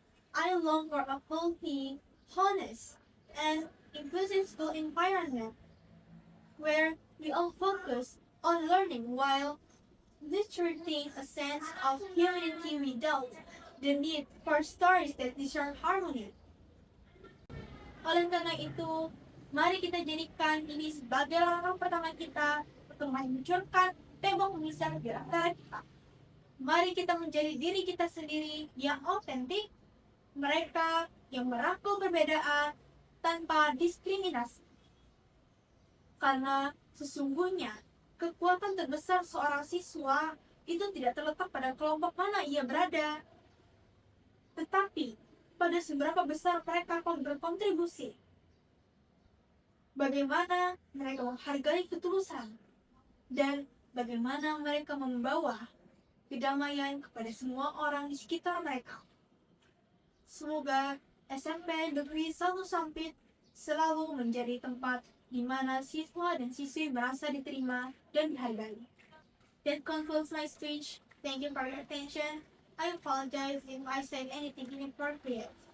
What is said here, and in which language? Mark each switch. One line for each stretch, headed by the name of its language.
English: I long for a healthy, honest, and inclusive school environment where we all focus on learning while nurturing a sense of humanity without the need for stories that disturb harmony.
Indonesian: Oleh karena itu, mari kita jadikan ini sebagai langkah pertama kita untuk menghancurkan tembok pemisah di antara kita. Mari kita menjadi diri kita sendiri yang autentik, mereka yang merangkul perbedaan tanpa diskriminasi. Karena sesungguhnya kekuatan terbesar seorang siswa itu tidak terletak pada kelompok mana ia berada, tetapi pada seberapa besar mereka berkontribusi. Bagaimana mereka menghargai ketulusan, dan bagaimana mereka membawa kedamaian kepada semua orang di sekitar mereka. Semoga SMP Negeri 1 Sampit selalu menjadi tempat di mana siswa dan siswi merasa diterima dan dihargai.
English: That concludes my speech. Thank you for your attention. I apologize if I said anything inappropriate.